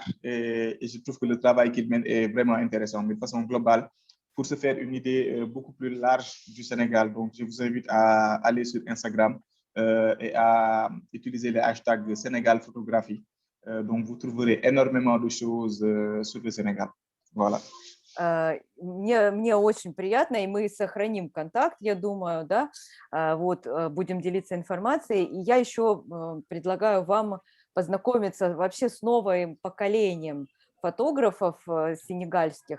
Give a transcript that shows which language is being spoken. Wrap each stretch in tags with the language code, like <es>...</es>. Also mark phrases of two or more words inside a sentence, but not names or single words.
<fr>Et je trouve que le travail qu'il mène est vraiment intéressant, mais de façon globale, pour se faire une idée beaucoup plus large du Sénégal. Donc, je vous invite à aller sur Instagram et à utiliser les hashtags Sénégal Photographie. Donc, vous trouverez énormément de choses sur le Sénégal. Voilà.</fr> <ru>Мне очень приятно, и мы сохраним контакт, я думаю, да, вот, будем делиться информацией. И я еще предлагаю вам познакомиться вообще с новым поколением фотографов сенегальских.</ru>